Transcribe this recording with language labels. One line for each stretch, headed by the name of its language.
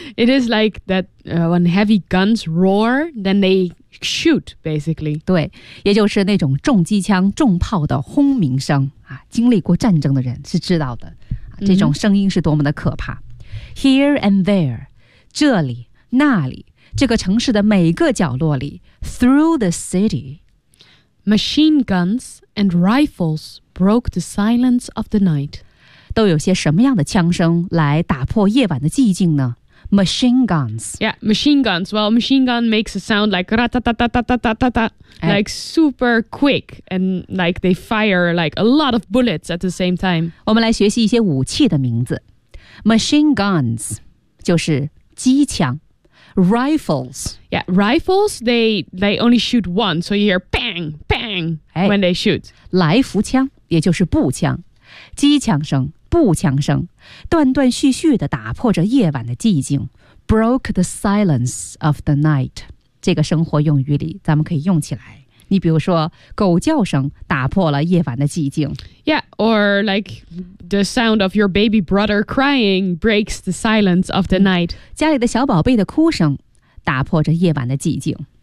English: It is like that、when heavy guns roar, then they shoot, basically.
Chinese: 对，也就是那种重机枪、重炮的轰鸣声啊，经历过战争的人是知道的，这种声音是多么的可怕。 Mm-hmm.
English: Here and there，
Chinese: 这里、那里，这个城市的每个角落里 ，
English: through the city。 Machine guns and rifles broke the silence of the night.
Chinese: 都有些什么样的枪声来打破夜晚的寂静呢？
English: Machine guns. Yeah, machine guns. Well, machine gun makes a sound like ra-ta-ta-ta-ta-ta-ta-ta-ta. Like super quick. And like they fire like a lot of bullets at the same time.
Chinese: 我们来学习一些武器的名字。 Machine guns 就是机枪。Rifles.
English: Yeah, rifles, they only shoot once, so you hear bang, bang when they shoot.
Chinese: 来福枪，也就是步枪。机枪声、步枪声，断断续续地打破着夜晚的寂静。
English: Broke the silence of the night.
Chinese: 这个生活用语里，咱们可以用起来。你比如说，狗叫声打破了夜晚的寂静。
English: Yeah, or like the sound of your baby brother crying breaks the silence of the night.
Chinese: 家里的小宝贝的哭声打破着夜晚的寂静。